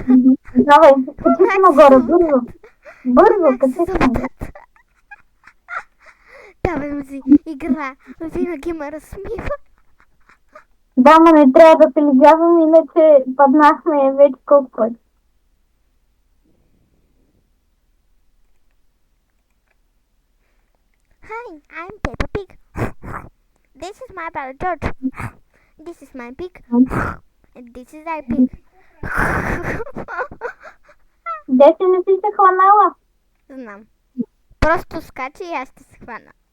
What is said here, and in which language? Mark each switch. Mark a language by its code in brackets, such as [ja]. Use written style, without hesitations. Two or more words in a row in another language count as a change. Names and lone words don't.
[bg] Давай, качи се нагоре, бързо. Бързо, качи се нагоре. Давай ми игра, винаги ме разсмива. Да, но не трябва да се лигавам, иначе паднахме вече колко пъти. [en] Hi, I'm Peppa Pig. This is my brother George. This is my pig. And this is our pig. [bg] Дете не си се хванала. Знам. Просто скача и аз ще се хвана.